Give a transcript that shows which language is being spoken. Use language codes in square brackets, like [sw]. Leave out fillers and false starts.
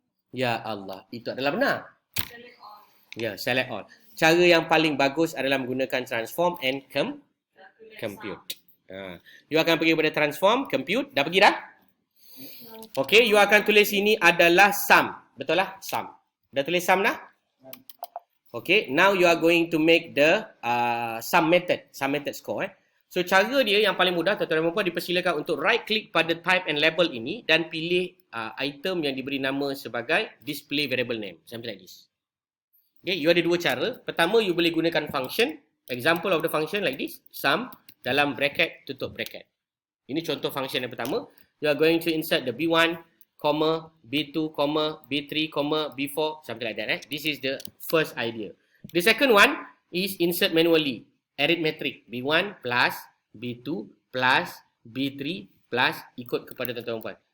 [ms] Ya Allah, itu adalah benar. Ya, select all. Cara yang paling bagus adalah menggunakan transform and compute. You akan pergi pada transform, compute. Dah pergi dah? Okay, you akan tulis ini adalah sum. Betul lah? Sum. Dah tulis sum dah? [en] Okay, now you are going to make the sum method score. [ms] So cara dia yang paling mudah, tuan-tuan dan puan, dipersilakan untuk right click pada type and label ini dan pilih item yang diberi nama sebagai display variable name. Something like this. Okay, you ada dua cara. Pertama, you boleh gunakan function. [en] Example of the function like this, sum dalam bracket, tutup bracket. [ms] Ini contoh function yang pertama. [en] You are going to insert the B1, B2, B3, B4, something like that. This is the first idea. The second one is insert manually. Arithmetic. B1 plus B2 plus B3 plus ikut kepada tuan-tuan puan.